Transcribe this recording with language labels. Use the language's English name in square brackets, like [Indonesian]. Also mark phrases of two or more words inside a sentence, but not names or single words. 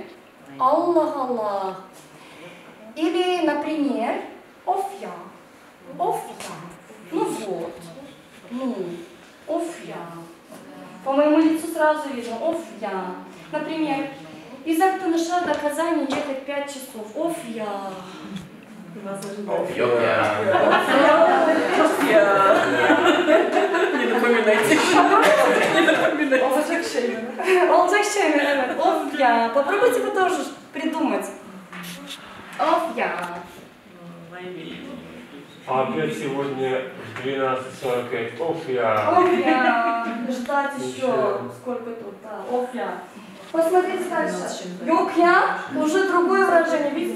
[Russian] Аллах. Или, например, офья. Ну вот. Офья. По моему лицу сразу видно. Офья. Например, из Актаныша до Казани ехать 5 часов. Офья. [Turkish] Yok ya. [Russian] Не напоминайте. [Turkish] Olacak şey mi? Olacak şey mi? Evet. [Russian] Офья. Попробуйте вы тоже придумать. Офья. Опять сегодня в 12:45. Офья. Ждать еще. Сколько тут? Да. Офья. Посмотрите дальше. Ёкья. Уже другое выражение. Видите?